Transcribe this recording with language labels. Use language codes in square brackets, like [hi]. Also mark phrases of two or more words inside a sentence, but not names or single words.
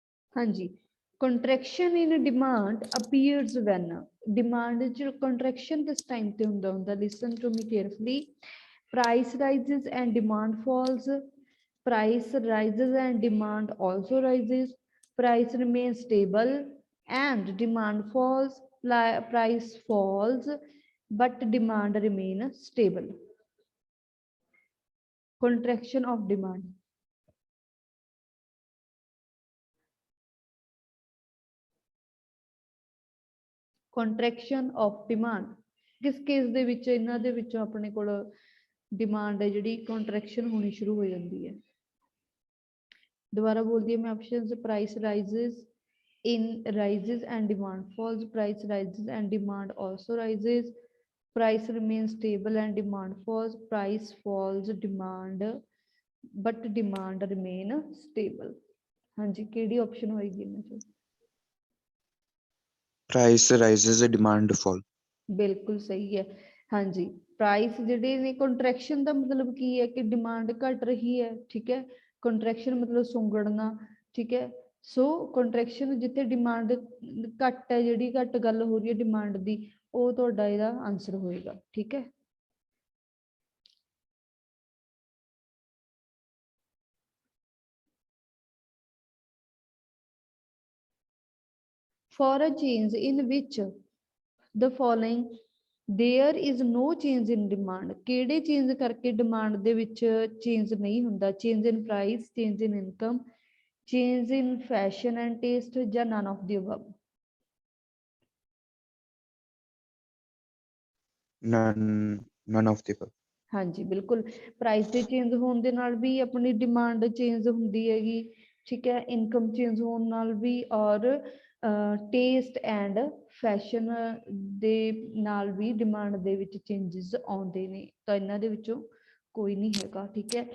[pa] ਹਾਂ ਜੀ, [en] contraction in demand appears when demand च contraction [pa] ਕਿਸ time ਤੇ ਹੁੰਦਾ ਹੁੰਦਾ, [en] listen to me carefully. Price rises and demand falls, price rises and demand also rises, price remains stable and demand falls, price falls but demand remains stable. Contraction of demand. Contraction of demand. [pa] ਕਿਸ ਕੇਸ ਦੇ ਵਿੱਚ ਇਹਨਾਂ ਦੇ ਵਿੱਚੋਂ ਆਪਣੇ ਕੋਲ ਡਿਮਾਂਡ ਹੈ ਜਿਹੜੀ ਕੰਟਰੈਕਸ਼ਨ ਹੋਣੀ ਸ਼ੁਰੂ ਹੋ ਜਾਂਦੀ ਹੈ। ਦੁਬਾਰਾ ਬੋਲਦੀ ਹਾਂ ਮੈਂ ਆਪਸ਼ਨਸ, [en] price rises in rises and demand falls, price rises and demand also rises, price remains stable and demand falls, price falls demand but demand remain stable. [pa] ਹਾਂਜੀ, ਕਿਹੜੀ ਆਪਸ਼ਨ ਹੋਏਗੀ ਇਹਨਾਂ ਚੋਂ? [en] Price rises, demand fall. [pa] ਬਿਲਕੁਲ ਸਹੀ ਹੈ। ਹਾਂਜੀ, ਪ੍ਰਾਈਸ ਜਿਹੜੇ ਨੇ, ਕੰਟਰੈਕਸ਼ਨ ਦਾ ਮਤਲਬ ਕੀ ਹੈ ਕਿ ਡਿਮਾਂਡ ਘਟ ਰਹੀ ਹੈ, ਠੀਕ ਹੈ। ਕੰਟਰੈਕਸ਼ਨ ਮਤਲਬ ਸੁੰਗੜਨਾ, ਠੀਕ ਹੈ। ਸੋ ਕੰਟਰੈਕਸ਼ਨ ਜਿੱਥੇ ਡਿਮਾਂਡ ਘੱਟ ਹੈ, ਜਿਹੜੀ ਘੱਟ ਗੱਲ ਹੋ ਰਹੀ ਹੈ ਡਿਮਾਂਡ ਦੀ, ਉਹ ਤੁਹਾਡਾ ਇਹਦਾ ਆਨਸਰ ਹੋਏਗਾ, ਠੀਕ ਹੈ। [en] For a change in which the following there is no change in demand, [pa] ਕਿਹੜੇ ਚੇਂਜ ਕਰਕੇ ਡਿਮਾਂਡ ਦੇ ਵਿੱਚ ਚੇਂਜ ਨਹੀਂ ਹੁੰਦਾ? [en] change in price, change in income, change in fashion and taste, ਜਾਂ none of the above? None of the above. [pa] ਹਾਂਜੀ ਬਿਲਕੁਲ, ਪ੍ਰਾਈਸ ਦੇ ਚੇਂਜ ਹੋਣ ਦੇ ਨਾਲ ਵੀ ਆਪਣੀ ਡਿਮਾਂਡ ਚੇਂਜ ਹੁੰਦੀ ਹੈਗੀ, ਠੀਕ ਹੈ। ਇਨਕਮ ਚੇਂਜ ਹੋਣ ਨਾਲ ਵੀ, ਔਰ [en] taste and fashion [pa] ਦੇ ਨਾਲ ਵੀ ਡਿਮਾਂਡ ਦੇ ਵਿੱਚ ਚੇਂਜਸ ਆਉਂਦੇ ਨੇ, ਤਾਂ ਇਹਨਾਂ ਦੇ ਵਿੱਚੋਂ ਕੋਈ ਨਹੀਂ ਹੈਗਾ, ਠੀਕ ਹੈ।